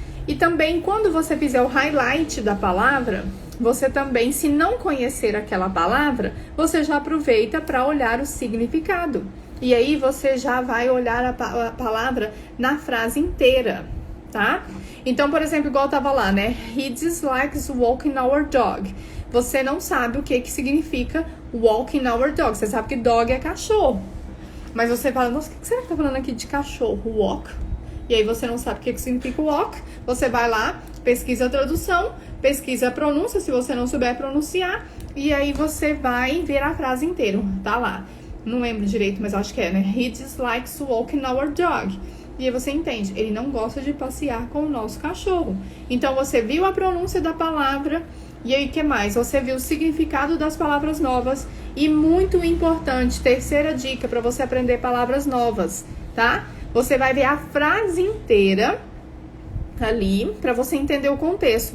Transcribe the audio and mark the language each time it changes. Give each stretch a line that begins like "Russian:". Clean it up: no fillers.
Portuguese: E também, quando você fizer o highlight da palavra, você também, se não conhecer aquela palavra, você já aproveita para olhar o significado. E aí, você já vai olhar a palavra na frase inteira, tá? Então, por exemplo, igual tava lá, né?
English: He dislikes walking our dog.
Portuguese: Você não sabe o que significa
English: walking our dog.
Portuguese: Você sabe que dog é cachorro. Mas você fala, nossa, o que será que tá falando aqui de cachorro? Walk. E aí você não sabe o que significa walk. Você vai lá, pesquisa a tradução, pesquisa a pronúncia, se você não souber pronunciar. E aí você vai ver a frase inteira. Tá lá. Não lembro direito, mas acho que é, né?
English: He dislikes walking our dog.
Portuguese: E aí você entende, ele não gosta de passear com o nosso cachorro. Então você viu a pronúncia da palavra. E aí, o que mais? Você viu o significado das palavras novas. E muito importante, terceira dica para você aprender palavras novas, tá? Você vai ver a frase inteira ali para você entender o contexto.